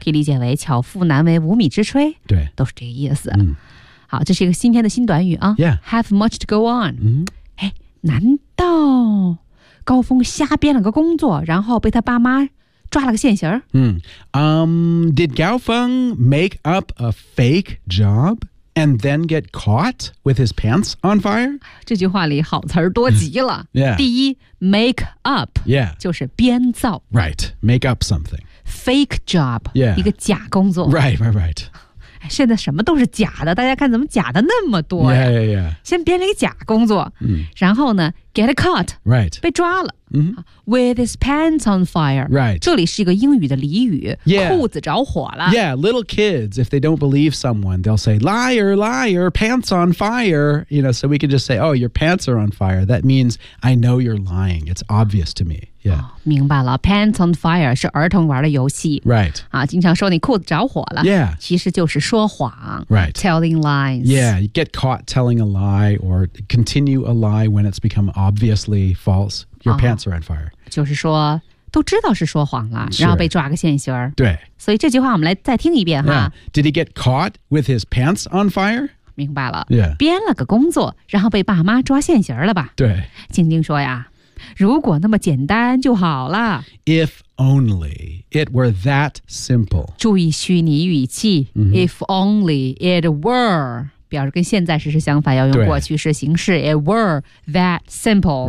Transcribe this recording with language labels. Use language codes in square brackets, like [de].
[zh] 可以理解为巧妇难为无米之炊。对。都是这个意思。好，这是一个新天的新短语啊。 [en] Yeah. Have much to go on. [zh] 哎，难道高峰瞎编了个工作，然后被他爸妈抓了个现行。 [en] Did Gao Feng make up a fake job and then get caught with his pants on fire? [zh] 这句话里好词多极了。 [en] yeah. [zh] 第一 [en] make up、 yeah. [zh] 就是编造。 [en] Right, make up something. Fake job,、 yeah. [zh] 一个假工作。 [en] Right, right, right. [zh] 现在什么都是假的大家看怎么假的那么多、 [en] yeah, yeah, yeah. [zh] 先编了一个假工作、然后呢 [en] get caught、 right. [zh] 被抓了 [en] With his pants on fire. Right. [zh] 这里是一个英语的俚语、 [en] yeah. [zh] 裤子着火了。 [en] Yeah, little kids, if they don't believe someone, they'll say, liar, liar, pants on fire. You know, so we can just say, oh, your pants are on fire. That means I know you're lying. It's obvious to me. Yeah.、 [zh] 哦、明白了 [en] Pants on fire [zh] 是儿童玩的游戏。 [en] Right. [zh] 啊，经常说你裤子着火了。 [en] Yeah. [zh] 其实就是说谎。 [en] Right. Telling lies. Yeah, you get caught telling a lie or continue a lie when it's become obviously false. Your pants are on fire.、 [zh] 哦、就是说都知道是说谎了然后被抓个现行。对。所以这句话我们来再听一遍、 [en] yeah. [zh] 哈。 [en] Did he get caught with his pants on fire? [zh] 明白了。 [en] Yeah. [zh] 编了个工作然后被爸妈抓现行了吧。对。静静说呀如果那么简单就好了。 [en] If only it were that simple. [zh] 注意虚拟语气。 Mm-hmm. [en] If only it were. [zh] 表示跟现在时是相反要用过去式形式 [en] It were that simple